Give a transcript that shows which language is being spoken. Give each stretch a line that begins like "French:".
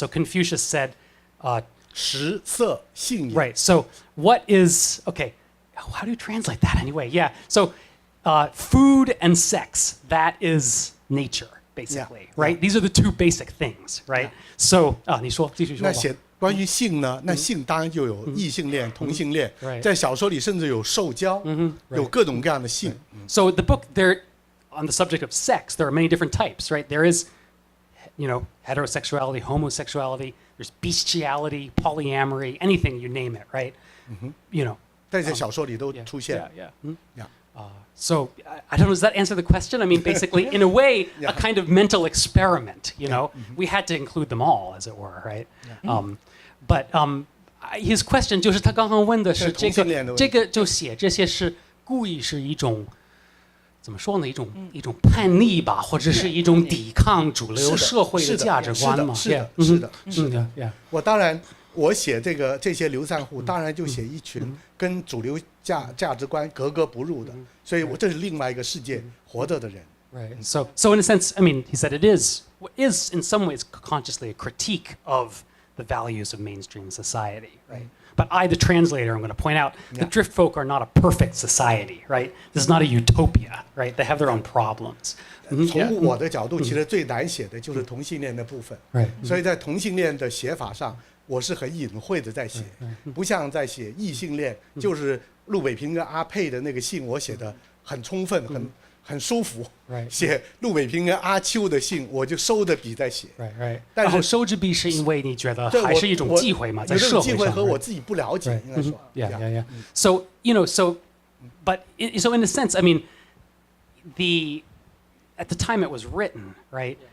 English: So Confucius said,
Chinese: 食色性也
English: right, so what is, okay, how do you translate that anyway? Yeah, so food and sex, that is nature, basically, Yeah. right? These are the two basic things, right?
Chinese: So, 你说，继续说吧。那写关于性呢，那性当然就有异性恋、同性恋，
English: Right.
Chinese: 在小说里甚至有受教，有各种各样的性。
English: So the book, there, on the subject of sex, there are many different types, right? There is, heterosexuality, homosexuality, there's bestiality, polyamory, anything you name it, right?
Chinese: 在这小说里都
English: Yeah,
Chinese: 出现。
English: yeah. Yeah. So I don't know, does that answer the question? I mean, basically, in a way, Yeah. a kind of mental experiment, We had to include them all, as it were, right? But his question
Chinese: 就是他刚刚问的是同性恋的问题。这个就写这些是故意是一种怎么说呢？一种叛逆吧，或者是一种抵抗主流社会的价值观嘛？是的，
English: Yeah.
Chinese: 是的，是的，Yeah. 我当然，我写这些流散户，当然就写一群跟主流价值观格格不入的，所以我这是另外一个世界活着的人。
English: Right. So in a sense, I mean, he said it is in some ways consciously a critique of the values of mainstream society, right? But I, the translator, I'm going to point out the drift folk are not a perfect society, right? This is not a utopia, right? They have their own problems.
Chinese: 从我的角度，其实最难写的就是同性恋的部分。
English: Right.
Chinese: 所以在同性恋的写法上，我是很隐晦的在写，不像在写异性恋，就是陆北平跟阿佩的那个信，我写的很充分，很舒服。
English: Right.
Chinese: 写陆北平跟阿秋的信，我就收着笔在写。
English: Right.
Chinese: 但是收之笔是因为你觉得这还是一种忌讳嘛，在社会上。有这种忌讳和我自己不了解，应该说。
English: Yeah. So but so in a sense, I mean, at the time it was written, right?